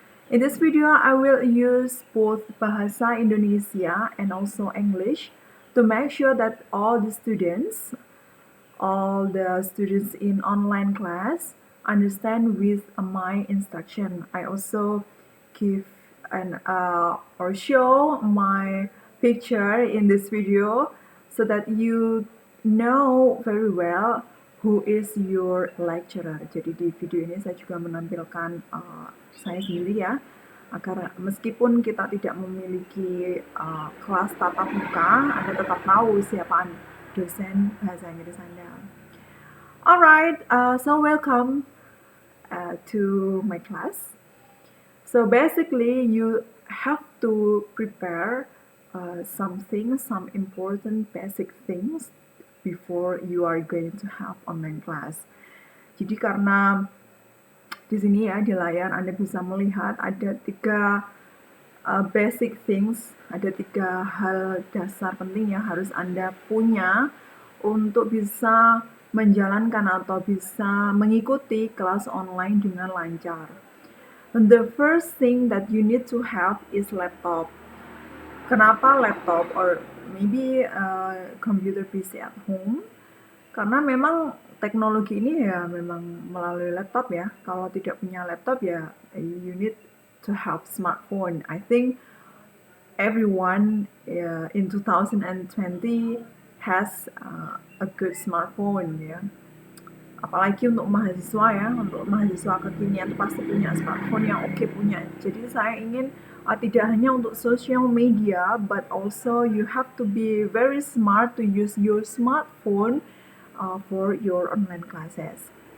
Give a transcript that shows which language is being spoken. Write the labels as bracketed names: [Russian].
[English] In this video, I will use both Bahasa Indonesia and also English to make sure that all the students in online class understand with my instruction. I also give or show my picture in this video so that you know very well who is your lecturer. [Indonesian] Jadi di video ini saya juga menampilkan saya sendiri ya, agar meskipun kita tidak memiliki kelas tatap muka, Anda tetap tahu siapa dosen bahasa Inggris Anda. [English] Alright, so welcome to my class. So basically, you have to prepare some important basic things before you are going to have online class. [Indonesian] Jadi karena di sini ya di layar Anda bisa melihat ada 3 basic things, ada 3 hal dasar penting yang harus Anda punya untuk bisa menjalankan atau bisa mengikuti kelas online dengan lancar. [English] And the first thing that you need to have is laptop. [Indonesian] Kenapa [English] laptop or maybe computer PC at home? [Indonesian] Karena memang teknologi ini ya memang melalui laptop ya. Kalau tidak punya laptop ya [English] you need to have smartphone. I think everyone in 2020 has a good smartphone ya. [Indonesian] Apalagi untuk mahasiswa ya, untuk mahasiswa kekinian pasti punya smartphone yang oke punya. Jadi saya ingin tidak hanya untuk social media, [English] but also you have to be very smart to use your smartphone for your online classes.